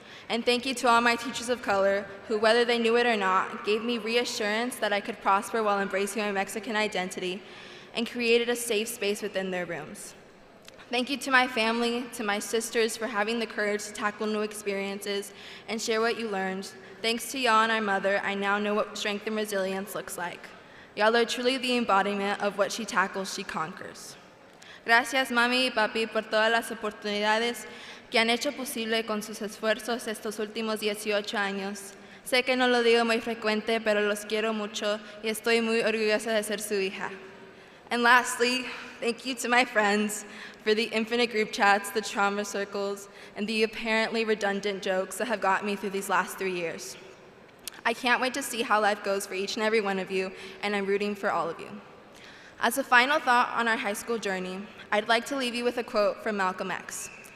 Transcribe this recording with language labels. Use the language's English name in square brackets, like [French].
[English] And thank you to all my teachers of color who, whether they knew it or not, gave me reassurance that I could prosper while embracing my Mexican identity and created a safe space within their rooms. Thank you to my family, to my sisters for having the courage to tackle new experiences and share what you learned. Thanks to y'all and our mother, I now know what strength and resilience looks like. Y'all are truly the embodiment of what she tackles, she conquers. [Spanish] Gracias, mami y papi, por todas las oportunidades que han hecho posible con sus esfuerzos estos últimos 18 años. Sé que no lo digo muy frecuente, pero los quiero mucho y estoy muy orgullosa de ser su hija. [English] And lastly, thank you to my friends for the infinite group chats, the trauma circles, and the apparently redundant jokes that have got me through these last 3 years. I can't wait to see how life goes for each and every one of you, and I'm rooting for all of you. As a final thought on our high school journey, I'd like to leave you with a quote from Malcolm X.